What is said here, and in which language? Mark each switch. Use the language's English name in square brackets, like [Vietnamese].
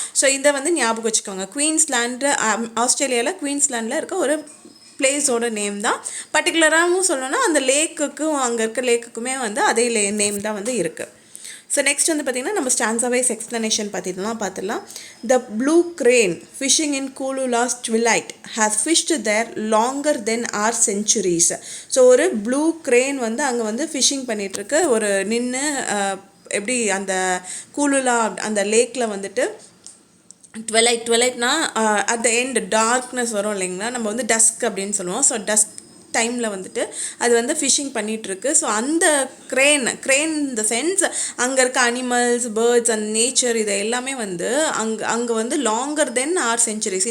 [Tamil] So இதை வந்து ஞாபகம் வச்சுக்கோங்க. குயின்ஸ்லாண்டு ஆஸ்திரேலியாவில் குயின்ஸ்லாண்டில் இருக்க ஒரு பிளேஸோட நேம் தான். பர்டிகுலராகவும் சொல்லணும்னா அந்த லேக்குக்கும் அங்கே இருக்க லேக்குக்குமே வந்து அதே நேம் தான் வந்து இருக்குது. ஸோ நெக்ஸ்ட் வந்து பார்த்திங்கன்னா நம்ம ஸ்டான்சா வைஸ் எக்ஸ்ப்ளனேஷன் பார்த்துடலாம். [English] The blue crane fishing in Cooloolah's twilight has fished there longer than our centuries. [Tamil] So ஒரு ப்ளூ crane வந்து அங்கே வந்து ஃபிஷிங் பண்ணிகிட்ருக்கு. ஒரு நின்று எப்படி அந்த கூலூலா அந்த லேக்கில் வந்துட்டு ட்வெலைட்னா [English] at the end darkness [Tamil] வரும் இல்லைங்களா, நம்ம வந்து டஸ்க் அப்படின்னு சொல்லுவோம். ஸோ டஸ்க் டைமில் வந்துட்டு அது வந்து ஃபிஷிங் பண்ணிகிட்ருக்கு. ஸோ அந்த க்ரேன் இந்த சென்ஸ் அங்கே இருக்க அனிமல்ஸ், பேர்ட்ஸ் அண்ட் நேச்சர் இதை எல்லாமே வந்து அங்கே வந்து [English] Longer than our centuries.